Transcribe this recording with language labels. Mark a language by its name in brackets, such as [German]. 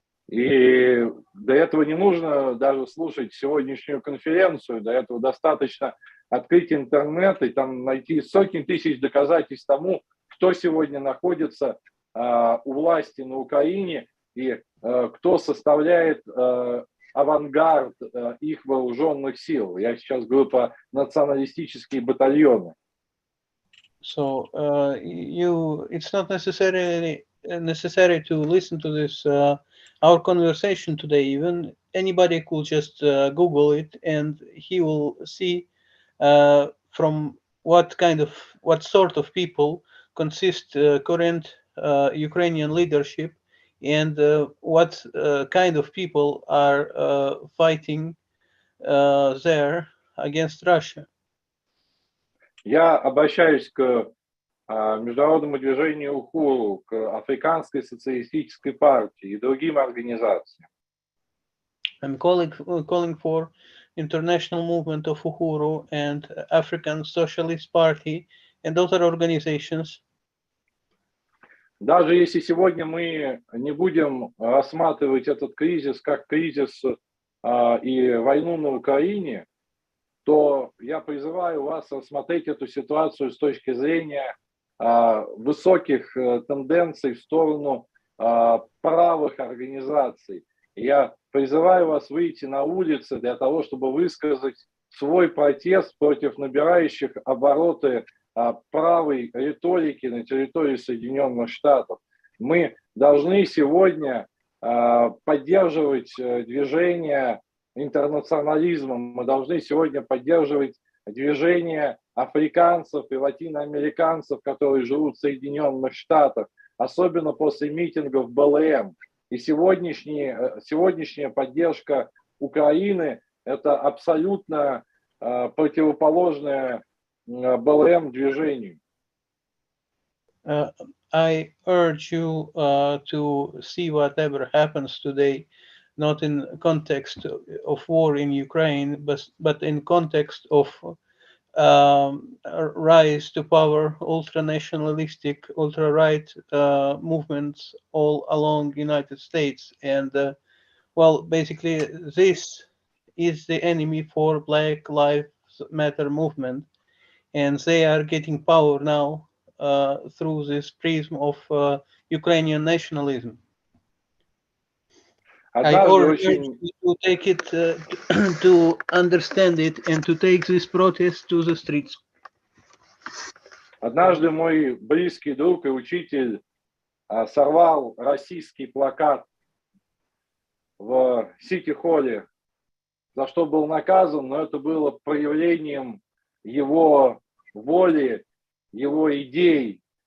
[Russian] И до этого не нужно даже слушать сегодняшнюю конференцию, до этого достаточно открыть интернет и там найти сотни тысяч доказательств тому, кто сегодня находится у власти на Украине и кто составляет авангард их вооруженных сил. Я сейчас говорю про националистические батальоны. [English] So it's not necessary to listen to this our conversation today. Even anybody could just Google it, and he will see from what sort of people consist current Ukrainian leadership, and what kind of people are fighting there against Russia. [Russian] Я обращаюсь к международному движению ХУРу, к Африканской социалистической партии и другим организациям. [English] I'm calling for International Movement of Uhuru and African Socialist Party and other organizations. [Russian] Даже если сегодня мы не будем рассматривать этот кризис как кризис и войну на Украине, то я призываю вас рассмотреть эту ситуацию с точки зрения высоких тенденций в сторону правых организаций. Я призываю вас выйти на улицы для того, чтобы высказать свой протест против набирающих обороты правой риторики на территории Соединенных Штатов. Мы должны сегодня поддерживать движение интернационализма, мы должны сегодня поддерживать движение африканцев и латиноамериканцев, которые живут в Соединенных Штатах, особенно после митингов БЛМ. И сегодняшняя поддержка Украины – это абсолютно противоположное БЛМ движению. [English] I urge you to see whatever happens today, not in context of war in Ukraine, but in context of rise to power, ultra-nationalistic, ultra-right movements all along the United States. And well, basically, this is the enemy for Black Lives Matter movement. And they are getting power now through this prism of Ukrainian nationalism. I urge you to take it, to understand it, and to take this protest to the streets. [Russian] Однажды мой близкий друг и учитель сорвал российский плакат в Сити-холле, за что был наказан, но это было проявлением его воли, его идей.